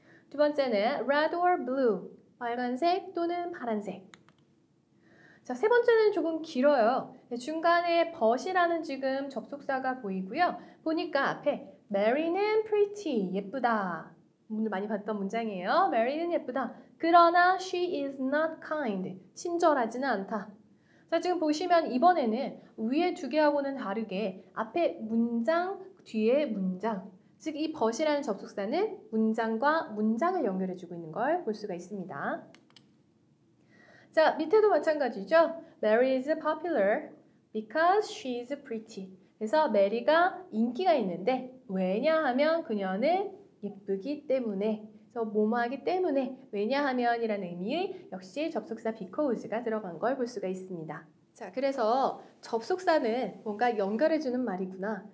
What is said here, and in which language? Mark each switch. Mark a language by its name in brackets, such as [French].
[Korean] 두 번째는 [English] red or blue, [Korean] 빨간색 또는 파란색. 자, 세 번째는 조금 길어요. 중간에 but이라는 지금 접속사가 보이고요. 보니까 앞에 Mary는 pretty, 예쁘다. 오늘 많이 봤던 문장이에요. Mary는 예쁘다. 그러나 [English] she is not kind, [Korean] 친절하지는 않다. 자, 지금 보시면 이번에는 위에 두 개하고는 다르게 앞에 문장, 뒤에 문장, 즉 이 but이라는 접속사는 문장과 문장을 연결해주고 있는 걸 볼 수가 있습니다. 자, 밑에도 마찬가지죠. [English] Mary is popular because she is pretty. [Korean] 그래서 메리가 인기가 있는데 왜냐하면 그녀는 예쁘기 때문에, 그래서 뭐뭐하기 때문에, 왜냐하면이라는 의미의 역시 접속사 because가 들어간 걸 볼 수가 있습니다. 자, 그래서 접속사는 뭔가 연결해주는 말이구나.